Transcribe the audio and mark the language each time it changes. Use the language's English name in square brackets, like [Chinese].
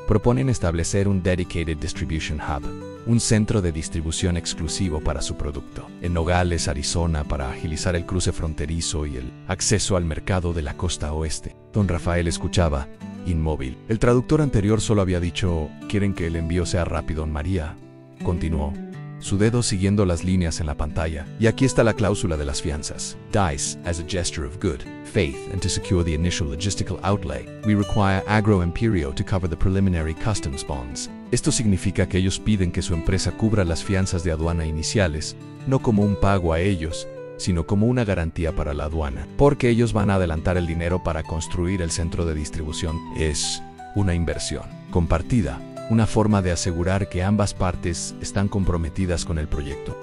[Spanish] Proponen establecer un Dedicated Distribution Hub, un centro de distribución exclusivo para su producto, en Nogales, Arizona, para agilizar el cruce fronterizo y el acceso al mercado de la costa oeste. Don Rafael escuchaba, inmóvil. El traductor anterior solo había dicho: «Quieren que el envío sea rápido». María continuó, su dedo siguiendo las líneas en la pantalla. «Y aquí está la cláusula de las fianzas. [English] Dice, as a gesture of good faith and to secure the initial logistical outlay, we require Agro Imperio to cover the preliminary customs bonds». [Spanish] Esto significa que ellos piden que su empresa cubra las fianzas de aduana iniciales, no como un pago a ellos, sino como una garantía para la aduana, porque ellos van a adelantar el dinero para construir el centro de distribución. Es una inversión compartida. una forma de asegurar que ambas partes están comprometidas con el proyecto.